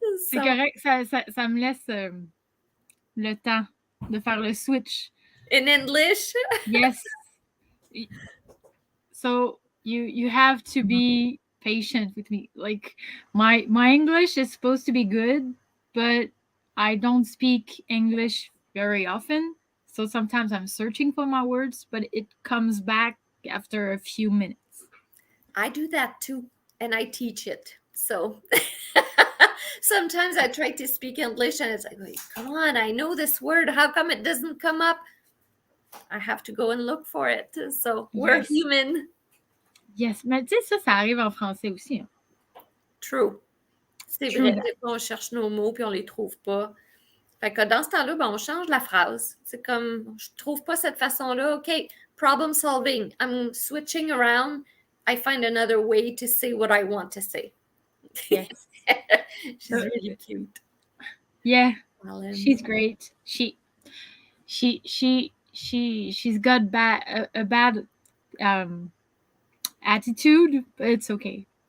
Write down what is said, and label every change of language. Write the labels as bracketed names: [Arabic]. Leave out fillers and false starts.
[French] C'est correct, ça me laisse le temps de faire le switch. [English] In English? Yes. So you have to be patient with me. Like my English is supposed to be good, but I don't speak English very often. So sometimes I'm searching for my words, but it comes back after a few minutes. I do that too, and I teach it. So sometimes I try to speak English and it's like, wait, come on, I know this word. How come it doesn't come up? I have to go and look for it. So we're human. Yes, [French] mais tu sais, ça arrive en français aussi. Hein. [English] True. [French] C'est vrai. Des fois, on cherche nos mots puis on les trouve pas. Fait que dans ce temps-là, ben, on change la phrase. C'est comme, je trouve pas cette façon-là. [English] OK, problem solving. I'm switching around. I find another way to say what I want to say. Yes. She's really cute. Yeah, she's great. She's got a bad attitude, but it's okay.